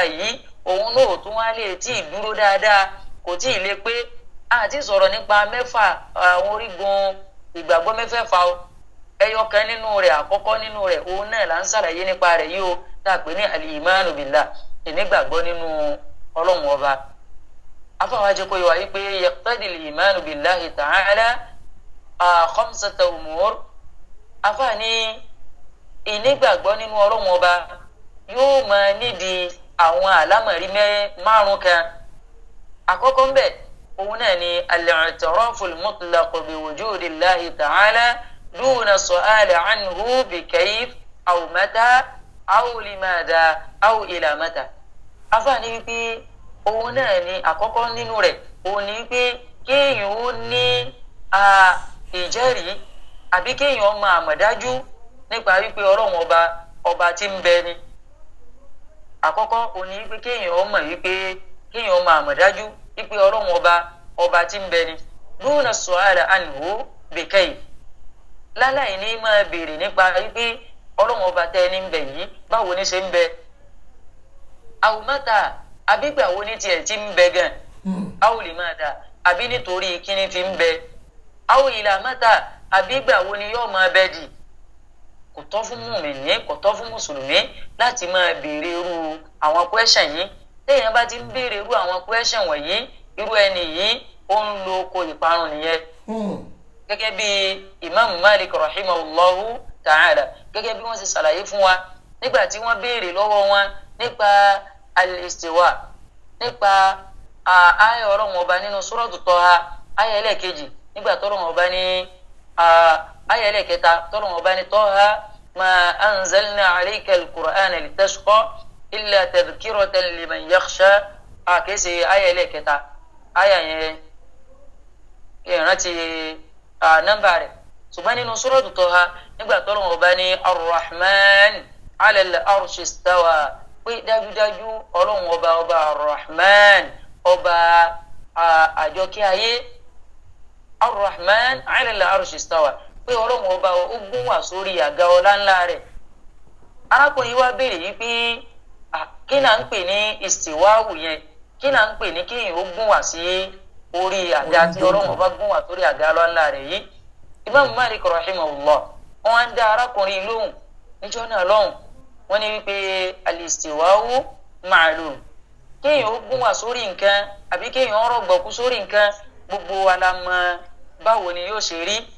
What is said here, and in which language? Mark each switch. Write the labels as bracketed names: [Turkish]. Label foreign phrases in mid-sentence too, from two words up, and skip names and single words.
[Yoruba] yìí òun náà tún wá lè tí ì dúró dáadáa kò tí ì lè pé àti sọ̀rọ̀ nípa 6 àwọn orígun ìgbàgbọ́ mẹ́fẹ̀ẹ̀fà o ẹyọ kan nínú rẹ̀ àkọ́kọ́ nínú rẹ̀ òun náà là ń ṣàlàyé nípa rẹ̀ yìí o tá a pè ní [Arabic] الإيمان بالله [Yoruba] ìnígbàgbọ́ nínú Ọlọ́run ọba afáwọn ajẹ́kọ̀ yìí wá yìí pé [Arabic] يقتضي الإيمان بالله تعالى [Yoruba] 5 umur afáàní ìnígbàgbọ́ nínú Ọlọ́run ọba yóò máa nídìí àwọn àlámọ̀rí 5 kan àkọ́kọ́ ń bẹ̀ òun náà ni [Arabic] الاعتراف المطلق بوجود الله تعالى دون سؤال عنه بكيف أو متى أو لماذا أو إلى متى [Yoruba] afáàní wípé òun náà ni àkọ́kọ́ nínú rẹ̀ òun ni wípé kéèyàn ó ní ìjẹ́rìí àbí kéèyàn máa mọ̀ dájú nípa wípé Ọlọ́run ọba tí ń bẹ ni àkọ́kọ́ òní wípé kéèyàn mọ̀ wípé kéèyàn máa mọ̀ dájú wípé Ọlọ́run ọba tí ń bẹ ni [Arabic] دون سؤال عنه بكيف [Yoruba] láláì ní máa béèrè nípa wípé Ọlọ́run ọba tẹ́ ní ń bẹ yìí báwo ní ṣe ń bẹ [Arabic] أو متى [Yoruba] àbígbà wo ní tiẹ̀ tí ń bẹ gan [Arabic] أو لماذا [Yoruba] àbí nítorí kíní fi ń bẹ [Arabic] أو إلى متى [Yoruba] àbígbà wo ni yóò máa bẹ dì kò tọ́ fún mùmínì kò tọ́ fún mùsùlùmí láti máa béèrè irú àwọn question yìí téèyàn bá ti ń béèrè irú àwọn question wọ̀nyí irú ẹni yìí ó ń lo oko ìparun nìyẹn gẹ́gẹ́ bí Imam Malik [Arabic] رحمه الله تعالى [Yoruba] gẹ́gẹ́ bí wọ́n ṣe ṣàlàyé fún wa nígbà tí wọ́n béèrè lọ́wọ́ wọn nípa al-istiwa nípa ayé Ọlọ́run ọba nínú suratu Taha ayé ẹlẹ́ẹ̀kejì nígbà tọ́lọ́run ọba ní ayé ẹlẹ́ẹ̀kẹta tọ́lọ́run ọba ní [Arabic] طه ما أنزلنا عليك القرآن لتشقى إلا تذكرة لمن يخشى [Yoruba] kèsì ayé ẹlẹ́ẹ̀kẹta ayé yẹn ìrántí nọ́mbà rẹ̀ ṣùgbọ́n nínú suratu Taha nígbà tọ́lọ́run ọba ní ar-Rahman [Arabic] على العرش استوى [Yoruba] pé dájúdájú Ọlọ́run ọba ar-Rahman ọba àjọkẹ́ ayé [Arabic] الرحمن على العرش استوى [Yoruba] pé Ọlọ́run ọba ó gún wà sórí àga ọlá ńlá rẹ̀ arákùnrin wa béèrè yìí pé kí là ń pè ní istiwáwù yẹn kí là ń pè ní kéèyàn ó gún wà sí orí àga tí Ọlọ́run ọba gún wà sórí àga ọlá ńlá rẹ̀ yìí Imam Malik rahimahullah wọn á ń dá arákùnrin lóhùn níjọ́ náà lọ́hùn wọ́n ní wípé [Arabic] الاستواء معلوم [Yoruba] kéèyàn ó gún wà sórí nǹkan àbí kéèyàn rọ̀gbọ̀kú sórí nǹkan gbogbo wa la mọ̀ báwo ni yóò ṣe rí